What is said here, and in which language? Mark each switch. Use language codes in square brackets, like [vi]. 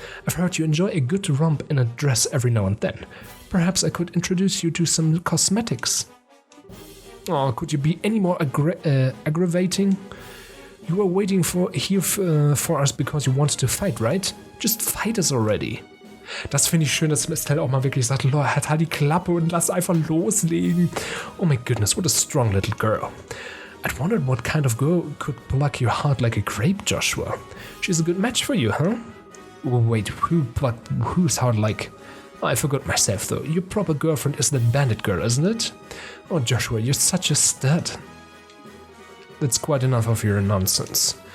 [en] I've heard you enjoy a good romp in a dress every now and then. Perhaps I could introduce you to some cosmetics. Oh, could you be any more aggravating? You were waiting for us because you wanted to fight, right? Just fight us already. [de] Das finde ich schön, dass Estelle auch mal wirklich sagt, halt die Klappe und lass einfach loslegen. [en] Oh my goodness, what a strong little girl. I'd wondered what kind of girl could pluck your heart like a grape, Joshua. She's a good match for you, huh? Wait, who plucked whose heart like... Oh, I forgot myself, though. Your proper girlfriend is that bandit girl, isn't it? Oh, Joshua, you're such a stud. That's quite enough of your nonsense.